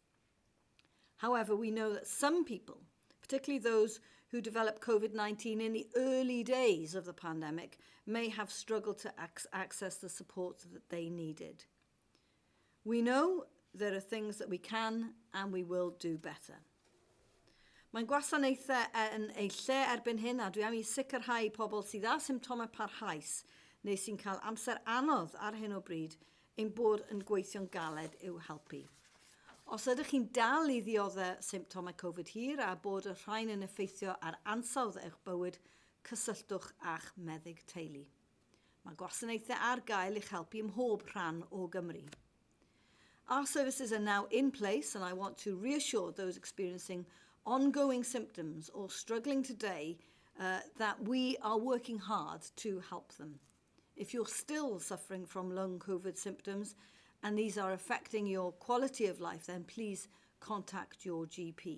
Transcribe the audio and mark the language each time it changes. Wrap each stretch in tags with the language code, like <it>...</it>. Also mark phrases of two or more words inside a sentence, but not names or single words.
<en>However, we know that some people, particularly those who developed COVID-19 in the early days of the pandemic, may have struggled to access the support that they needed. We know there are things that we can and we will do better.</en> <cy>Mae'n gwasanaethau yn ei lle erbyn hyn a dwi am I sicrhau I pobl sydd â symptomau parhaus neu sy'n cael amser anodd ar hyn o bryd ein bod yn gweithio'n galed i'w helpu. Os ydych chi'n dal I ddioddau symptomau Covid hir a bod y rhain yn effeithio ar ansawdd eich bywyd, cysylltwch a'ch meddyg teulu. Mae gwasanaethau ar gael i'ch helpu ym mhob rhan o Gymru.</cy> <en>Our services are now in place, and I want to reassure those experiencing ongoing symptoms or struggling today that we are working hard to help them. If you're still suffering from long COVID symptoms and these are affecting your quality of life, then please contact your GP.</en>